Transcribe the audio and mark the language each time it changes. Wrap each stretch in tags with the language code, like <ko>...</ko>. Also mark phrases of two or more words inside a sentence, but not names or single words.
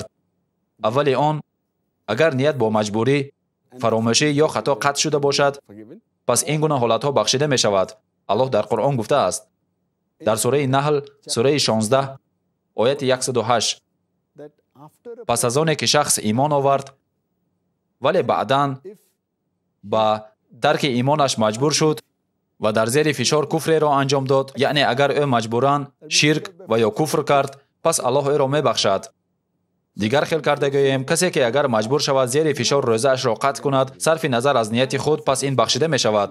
<tg>аввали он, агар ният бо маҷбурӣ, фаромӯшӣ ё хато қатъ шуда бошад, пас ин гуна ҳолатҳо бахшида мешавад. аллоҳ дар Қуръон гуфтааст, дар сураи Наҳл, сураи 16, ояти 108: пас аз оне ки шахс имон овард, вале баъдан ба</tg> <fa>ترک ایمانش مجبور شد و در زیر فشار کفر را انجام داد، یعنی اگر او مجبوراً شرک و یا کفر کرد، پس الله او را میبخشد. دیگر خیل کرده گوییم کسی که اگر مجبور شود زیر فشار روزه اش را قطع کند صرف نظر از نیت خود، پس این بخشیده می شود.</fa>